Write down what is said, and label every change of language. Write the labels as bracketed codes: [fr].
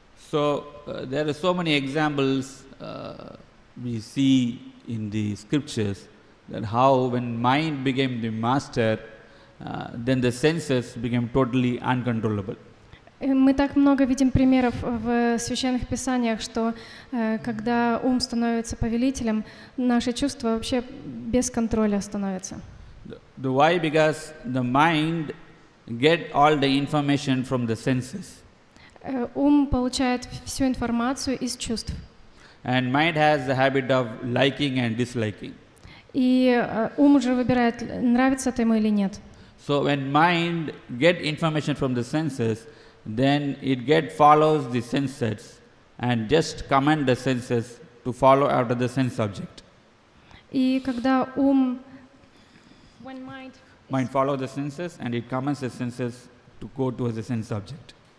[en] So there are so many examples we see in the scriptures that how when mind became the master, then the senses became totally uncontrollable. [ru] Мы так много видим примеров в священных писаниях, что когда ум становится повелителем, наши чувства вообще без контроля становятся. [en] Why? Because the mind get all the information from the senses. [ru] Ум получает всю информацию из чувств. [en] And mind has the habit of liking and disliking. [ru] И ум уже выбирает, нравится это ему или нет. [en] So when mind get information from the senses, then it follows the senses and just command the senses to follow after the sense object. [ru] И когда ум, [en] when mind follow the senses and it commands the senses to go towards the sense object.